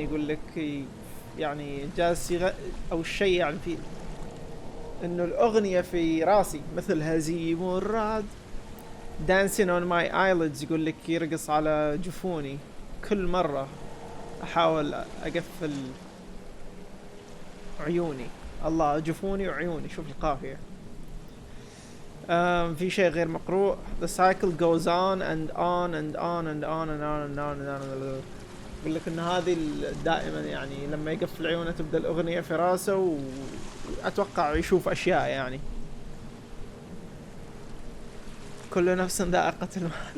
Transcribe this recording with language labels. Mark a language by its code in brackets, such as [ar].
[ar] يقول لك يعني جالس أو الشيء يعني في إنه الأغنية في راسي مثل هزيم الرعد. [en] dancing on my eyelids. [ar] يقول لك يرقص على جفوني كل مرة أحاول أقفل عيوني. الله، جفوني وعيوني، شوف القافية. في شيء غير مقروء. [en] The cycle goes on and on and on and on and on and on and on. [ar] يقول لك ان هذه دائما يعني لما يقفل عيونه تبدا الاغنيه في راسه واتوقع يشوف اشياء يعني. كل نفس ذائقة الموت.